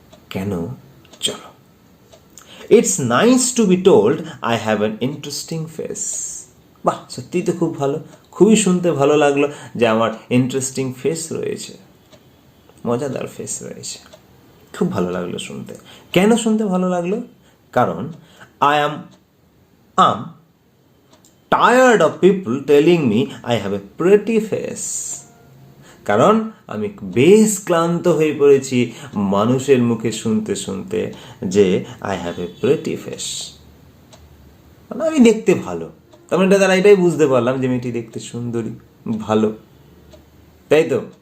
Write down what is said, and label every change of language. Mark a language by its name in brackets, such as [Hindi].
[Bangla] কেন? চলো। [English] It's nice to be told I have an interesting face. [Bangla] বাহ, সত্যিই তো খুব ভালো, খুবই শুনতে ভালো লাগলো যে আমার ইন্টারেস্টিং ফেস রয়েছে, মজাদার ফেস রয়েছে, খুব ভালো লাগলো শুনতে। কেন শুনতে ভালো লাগলো? কারণ [English] I am tired of people telling me I have a pretty face. [Bangla] কারণ আমি বেশ ক্লান্ত হয়ে পড়েছি মানুষের মুখে শুনতে শুনতে যে [English] I have a pretty face, [Bangla] মানে আমি দেখতে ভালো। তার মানে তারা এটাই বুঝতে পারলাম যে মেয়েটি দেখতে সুন্দরী, ভালো, তাই তো?